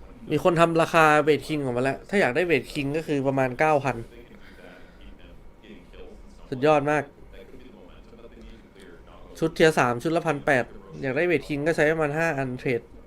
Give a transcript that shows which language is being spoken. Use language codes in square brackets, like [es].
[th] มีคนทำราคาเวทคิงออกมาแล้วถ้าอยากได้เวทคิงก็คือประมาณ 9,000 [en] They can do that and keep him getting kills and stuff. [th] สุดยอดมาก [en] That could be the momentum, but they need to clear not [th] ชุดเทียร์3ชุดละ 1,800 อยากได้เวทคิงก็ใช้ประมาณ5 อันเทรด